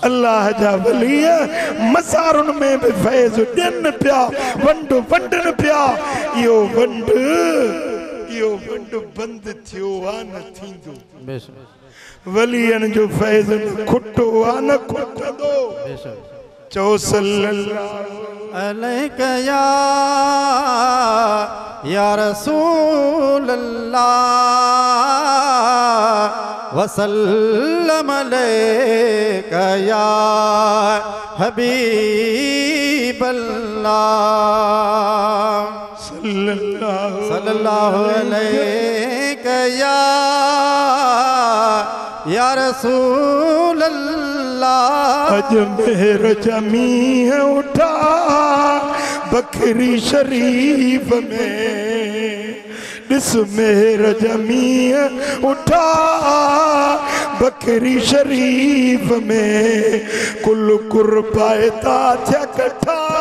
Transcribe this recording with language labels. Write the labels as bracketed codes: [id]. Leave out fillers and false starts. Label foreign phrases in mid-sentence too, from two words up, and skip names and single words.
[sd] अल्लाह जा वली मज़ारुनि में भी फैज़ ॾियनि पिया वंड वंडनि पिया इहो वंड बंदि थियो आ न थींदो बेशक वलियनि जो फैज़ खुटो आ न खुटंदो बेशक [ar] चो صلى الله عليك يا رسول الله وسلم عليك يا حبيب الله صلى الله عليك يا رسول الله [sd] अज मेहर जमी है उठा बकरी शरीफ में दिस मेहर जमी है उठा बकरी शरीफ में कुल कुर्बाता थे कठा